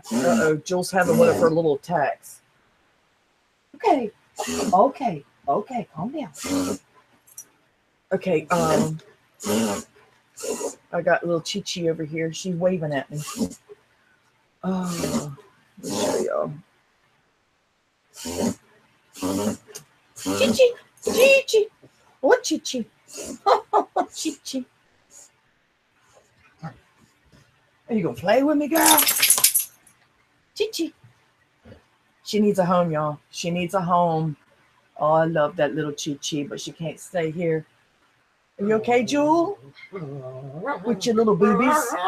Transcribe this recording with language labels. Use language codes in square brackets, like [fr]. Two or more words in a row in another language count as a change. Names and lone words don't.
[en] Uh-oh, Jill's having one of her little attacks. Okay, calm down. Okay, I got little Chi-Chi over here. She's waving at me. Oh, let me show y'all. Chi-Chi, Chi-Chi. What Chi-Chi? Chi-Chi. Are you gonna play with me, girl? Chi-Chi. She needs a home, y'all. She needs a home. Oh, I love that little Chi-Chi, but she can't stay here. Are you okay, Jewel? With your little boobies?